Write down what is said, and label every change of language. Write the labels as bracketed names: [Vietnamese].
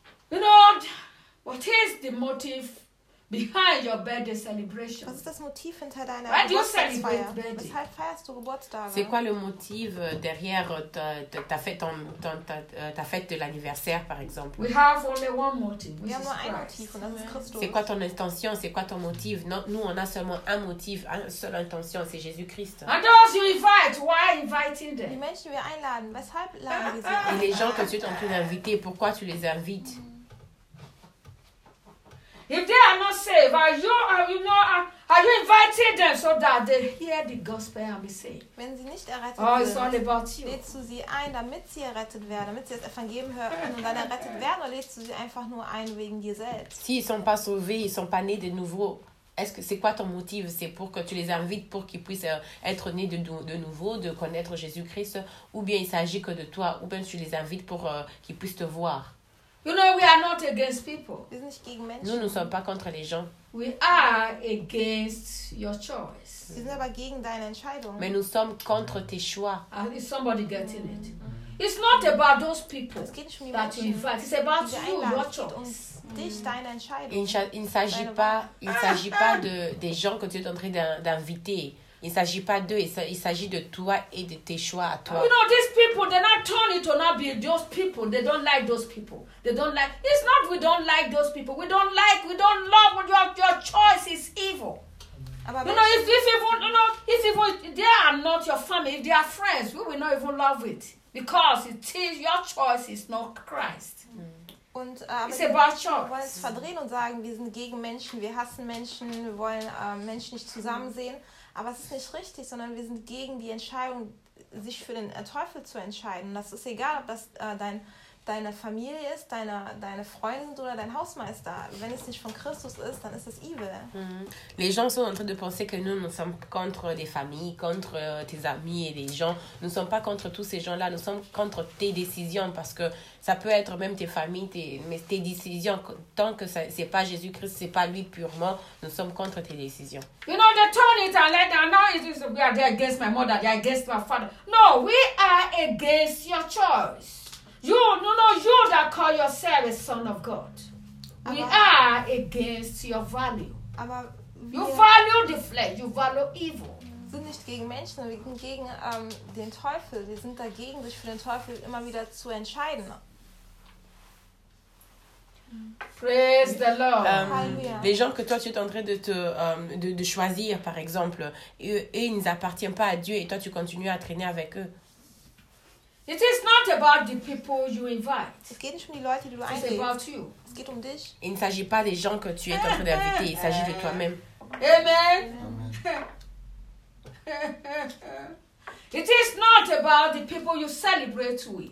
[English] You know, what is the motive behind your birthday celebration? [German] Was ist das Motiv hinter deiner Geburtstagsfeier? Weshalb feierst du Geburtstage? [French] C'est quoi le motif derrière ta fête de l'anniversaire, par exemple? [English] We have only one motive. [German] Wir haben nur ein Motiv, und das ist Christus. [French] C'est quoi ton intention? C'est quoi ton motif? Nous, on a seulement un motif, une seule intention, c'est Jésus-Christ. [English] And those you invite, why inviting them? [German] Die Menschen, die wir einladen, weshalb laden wir sie? [French] Et les gens que tu es en train d'inviter, pourquoi tu les invites? [English] If they are not saved, are you inviting them so that they hear the gospel and be saved? [German] Wenn sie nicht errettet werden, lädst du sie ein, damit sie errettet werden, damit sie das Evangelium hören und dann errettet werden, oder lädst du sie einfach nur ein wegen dir selbst? [French] Si ils sont pas sauvés, ils sont pas nés de nouveau. Est-ce que c'est quoi ton motif? C'est pour que tu les invites pour qu'ils puissent être nés de nouveau, de connaître Jésus-Christ, ou bien il s'agit que de toi, ou bien tu les invites pour qu'ils puissent te voir? [English] You know, we are not against people. [German] Wir sind nicht gegen Menschen. [French] Nous ne sommes pas contre les gens. [English] We are against your choice. [German] Wir sind aber gegen deine Entscheidung. [French] Mais nous sommes contre tes choix. [English] And is somebody getting it? It's not about those people that you invite. It's about you, your choice. [French] Il ne s'agit pas des gens que tu es en train d'inviter. Il ne s'agit pas d'eux, il s'agit de toi et de tes choix à toi. [English] You know, these people, they're not turning to not be those people. They don't like those people. They don't like... It's not we don't like those people. We don't love what you have. Your choice is evil. You know, if even they are not your family, if they are friends, we will not even love it. Because it is your choice, it's not Christ. [German] Und wir wollen es verdrehen und sagen, wir sind gegen Menschen, wir hassen Menschen, wir wollen Menschen nicht zusammensehen. Aber es ist nicht richtig, sondern wir sind gegen die Entscheidung, sich für den Teufel zu entscheiden. Und das ist egal, ob das dein deine Familie ist, deine Freundin oder dein Hausmeister. Wenn es nicht von Christus ist, dann ist es evil. Mm-hmm. [French] Les gens sont en train de penser que nous sommes contre les familles, contre tes amis et les gens. Nous ne sommes pas contre tous ces gens-là, nous sommes contre tes décisions parce que ça peut être même tes familles, tes décisions. Tant que ce n'est pas Jésus-Christ, ce n'est pas lui purement, nous sommes contre tes décisions. [English] You know, they turn it and let them know, it's we are there against my mother, they are against my father. No, we are against your choice. You that call yourself a son of God. We are against your value. [German] Aber [English] you value the flesh, you value evil. [German] Wir sind nicht gegen Menschen, wir sind gegen den Teufel. Wir sind dagegen, sich für den Teufel immer wieder zu entscheiden. [English] Praise the Lord. [French] Les gens que toi tu es en train de choisir, par exemple, et ils n'appartiennent pas à Dieu et toi tu continues à traîner avec eux. [English] It is not about the people you invite. [German] Es geht nicht um die Leute, die du einlädst. [English] It's about you. [German] Es geht um dich. [French] Il ne s'agit pas des gens que tu es en train d'inviter, il s'agit de toi-même. [English] Amen. Amen. It is not about the people you celebrate with.